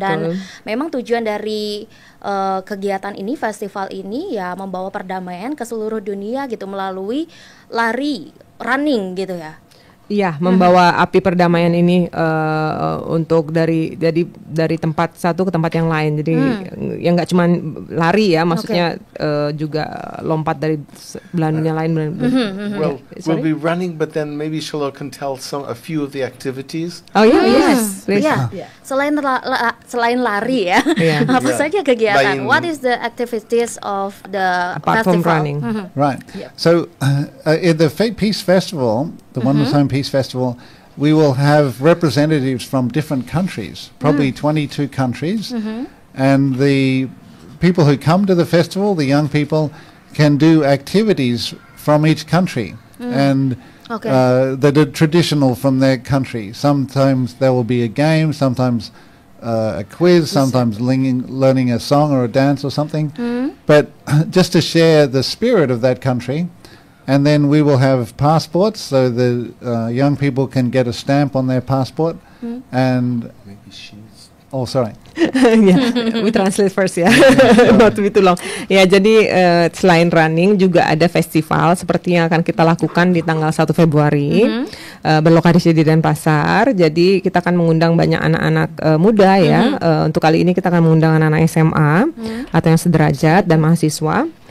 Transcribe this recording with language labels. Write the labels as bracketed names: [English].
[Indonesian] Dan memang tujuan dari kegiatan ini, festival ini ya membawa perdamaian ke seluruh dunia gitu melalui running gitu ya. Iya, membawa api perdamaian ini untuk dari tempat satu ke tempat yang lain. Jadi yang nggak cuma lari ya, maksudnya juga lompat dari belahan dunia lain. [English] Well, we'll be running, but then maybe Shiloh can tell a few of the activities. Oh yes, please. [Indonesian] Yeah. Selain lari ya, apa saja kegiatan? [English] What is the activities of the apart festival? from running? Right. So in the Peace Festival, the Oneness Home Peace Festival, we will have representatives from different countries, probably 22 countries, and the people who come to the festival, the young people, can do activities from each country and that are traditional from their country. Sometimes there will be a game, sometimes a quiz, sometimes learning a song or a dance or something, but just to share the spirit of that country. And then we will have passports, so the young people can get a stamp on their passport. And sorry. We translate first ya, not to be too long. [Indonesian] Ya, jadi selain running juga ada festival seperti yang akan kita lakukan di tanggal 1 Februari berlokasi di Denpasar. Jadi kita akan mengundang banyak anak-anak muda ya. Untuk kali ini kita akan mengundang anak-anak SMA atau yang sederajat dan mahasiswa.